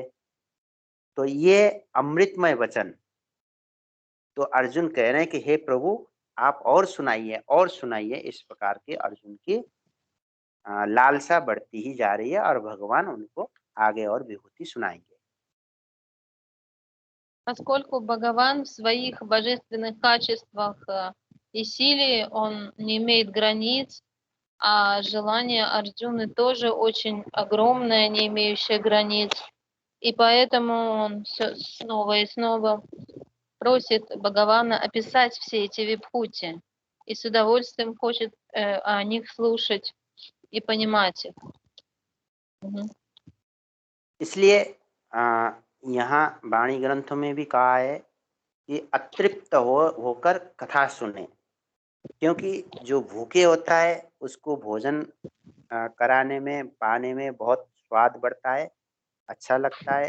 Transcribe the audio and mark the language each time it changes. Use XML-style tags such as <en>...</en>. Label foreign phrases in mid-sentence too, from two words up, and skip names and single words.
<hi>तो ये अमृतमय वचन, तो अर्जुन कह रहे हैं कि हे प्रभु, आप और सुनाइए और सुनाइए। इस प्रकार के अर्जुन की लालसा बढ़ती ही जा रही है और भगवान उनको आगे और विभूति सुनाएंगे।</hi> <ru>Поскольку Бхагаван в своих божественных качествах и силе, он не имеет границ, а желание Арджуны тоже очень огромное, не имеющее границ. И поэтому он все снова и снова просит Бхагавана описать все эти вибхути. И с удовольствием хочет о них слушать и понимать их.</ru> <hi>इसलिए यहाँ वाणी ग्रंथों में भी कहा है कि अतृप्त होकर कथा सुने, क्योंकि जो भूखे होता है उसको भोजन कराने में, पाने में बहुत स्वाद बढ़ता है, अच्छा लगता है।</hi>